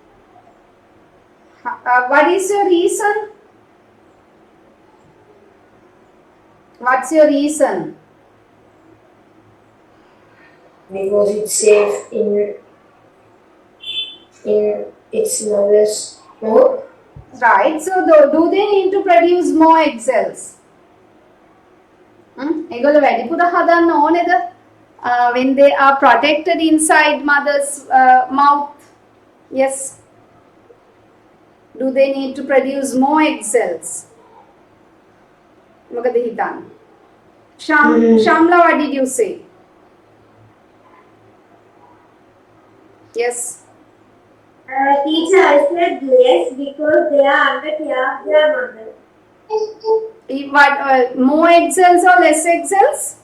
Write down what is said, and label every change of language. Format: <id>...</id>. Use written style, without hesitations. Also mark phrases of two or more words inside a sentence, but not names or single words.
<en>What is your reason? What's your reason? Because it's safe in its mother's mouth. Right. So, do they need to produce more egg cells?</en> <si>ඒගොල්ලෝ වැඩිපුර හදන්න ඕනේද?</si> <en>When they are protected inside mother's mouth. Yes. Do they need to produce more egg cells?</en> <si>මොකද හිතන්නේ?</si> <en>Shamla, what did you say? Yes. Teacher, I said yes because they are under care of their mother. What, more egg cells or less egg cells?</en>